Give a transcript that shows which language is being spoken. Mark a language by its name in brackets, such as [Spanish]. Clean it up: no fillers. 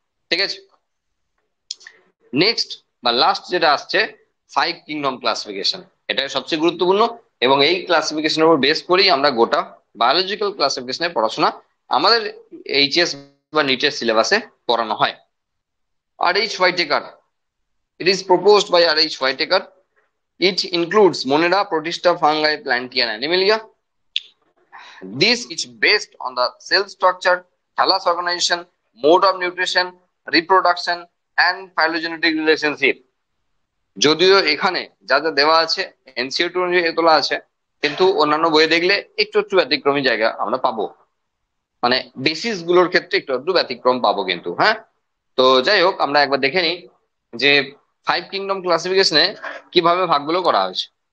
[Bangla] ঠিক আছে, নেক্সট বা লাস্ট যেটা আসছে ফাইভ কিংডম ক্লাসিফিকেশন, এটাই সবচেয়ে গুরুত্বপূর্ণ এবং এই ক্লাসিফিকেশনের উপর বেস করেই আমরা গোটা বায়োলজিক্যাল ক্লাসিফিকেশনের পড়াশোনা আমাদের এইচএস বা নিটের সিলেবাসে পড়ানো হয়। [English] R.H. Whitaker, it is proposed by R.H. Whitaker. It includes Monera, Protista, fungi, Plantae and Animalia. This is based on the cell structure, thallus organization, mode of nutrition, reproduction and phylogenetic relationship. [Bangla] যদিও এখানে যা যা দেওয়া আছে NCERT অনুযায়ী তোলা আছে, কিন্তু অন্যান্য বইয়ে দেখলে একটু একটু ব্যতিক্রমী জায়গা আমরা পাবো, মানে বেসিস গুলোর ক্ষেত্রে একটু একটু ব্যতিক্রম পাবো কিন্তু। হ্যাঁ, তো যাই হোক আমরা একবার দেখে নিই যে ফাইভ কিংডম ক্লাসিফিকেশনে কিভাবে ভাগগুলো করা হয়েছে।